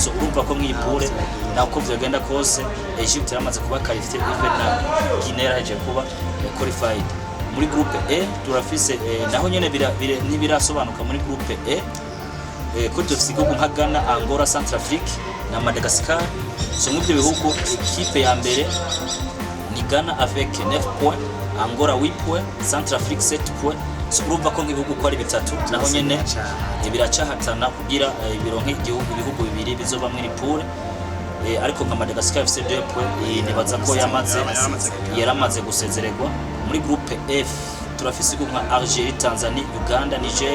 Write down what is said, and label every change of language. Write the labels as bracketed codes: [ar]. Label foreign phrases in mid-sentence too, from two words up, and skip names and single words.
[rn] So urumva ko mw'ipure nako vyagenda kose Egypt yaramaze kuba qualifié even na Guinea yaje kuba qualified. Muri groupe E turafise naho nyene nibirasobanuka muri groupe E ko dufise igihugu nka Ghana, Angola, Centrafrique na Madagascar. So mu byo bihugu equipe ya mbere ni Ghana avec 9 points, Angola 8 points, Centrafrique 7 points. So urumva ko nk'ibihugu ko ari bitatu naho nyene biracahatana kugira ibironke ibihugu bibiri bizoba muri pool. Ariko nka Madagascar ifite 2 points nibaza ko yaramaze gusezererwa. Muri groupe F turafise igihugu nka Algeria, Tanzania, Uganda, Niger.